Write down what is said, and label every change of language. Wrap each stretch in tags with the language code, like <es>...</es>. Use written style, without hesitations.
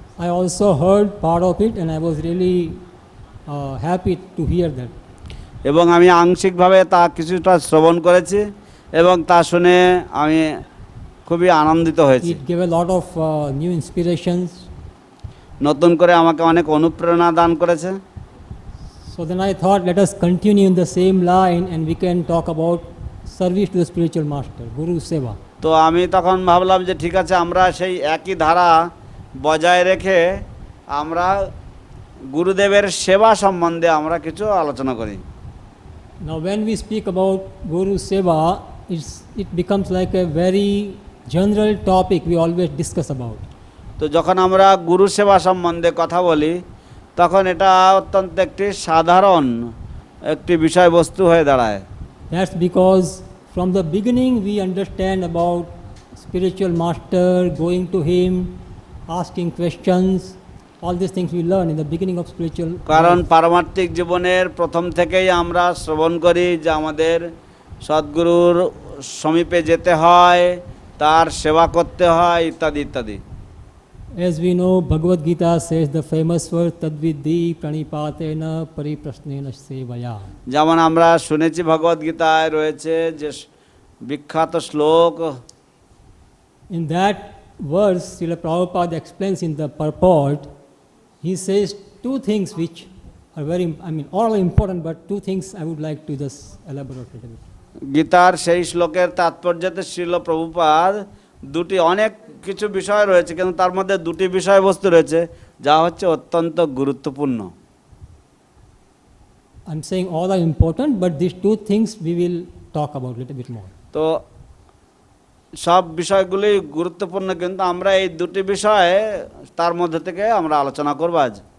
<en>I also heard part of it and I was really happy to hear that.</en> <bn>এবং আমি আংশিকভাবে তা কিছুটা শ্রবণ করেছি এবং তা শুনে আমি খুবই আনন্দিত হয়েছি।</bn> <en>It gave a lot of new inspirations.</en> <bn>নতুন করে আমাকে অনেক অনুপ্রেরণা দান করেছে।</bn> <en>So then I thought let us continue in the same line and we can talk about service to the spiritual master, Guru Seva.</en> <bn>তো আমি তখন ভাবলাম যে ঠিক আছে আমরা সেই একই ধারা বজায় রেখে আমরা গুরুদেবের সেবা সম্বন্ধে আমরা কিছু আলোচনা করি।</bn> <en>Now when we speak about Guru Seva, it becomes like a very general topic we always discuss about.</en> <bn>তো যখন আমরা গুরু সেবা সম্বন্ধে কথা বলি তখন এটা অত্যন্ত একটি সাধারণ একটি বিষয়বস্তু হয়ে দাঁড়ায়।</bn> <en>That's because from the beginning we understand about spiritual master, going to him, asking questions, all these things we learn in the beginning of spiritual</en> <bn>কারণ</bn> <en>life.</en> <bn>পারমার্থিক জীবনের প্রথম থেকেই আমরা শ্রবণ করি যে আমাদের সদ্গুরুর সমীপে যেতে হয়, তার সেবা করতে হয় ইত্যাদি ইত্যাদি।</bn> <en>As we know, Bhagavad Gita says the famous word</en> <sa>Tadvidhi Pranipatena Pariprasnena Sevaya.</sa> <bn>যেমন আমরা শুনেছি ভগবদ গীতায় রয়েছে যে বিখ্যাত শ্লোক।</bn> <en>In that verse, Srila Prabhupada explains in the purport, he says two things which are all are important, but two things I would like to just elaborate a little bit.</en> <bn>গীতার সেই শ্লোকের তাৎপর্যতে শ্রীল প্রভুপাদ অনেক কিছু বিষয় রয়েছে, কিন্তু তার মধ্যে দুটি বিষয়বস্তু রয়েছে যা হচ্ছে অত্যন্ত গুরুত্বপূর্ণ।</bn> <en>I'm saying all are important, but these two things we will talk about a little bit more.</en> <bn>তো সব বিষয়গুলি গুরুত্বপূর্ণ, কিন্তু আমরা এই দুটি বিষয়ে তার মধ্যে থেকে আমরা আলোচনা করব আজ।</bn>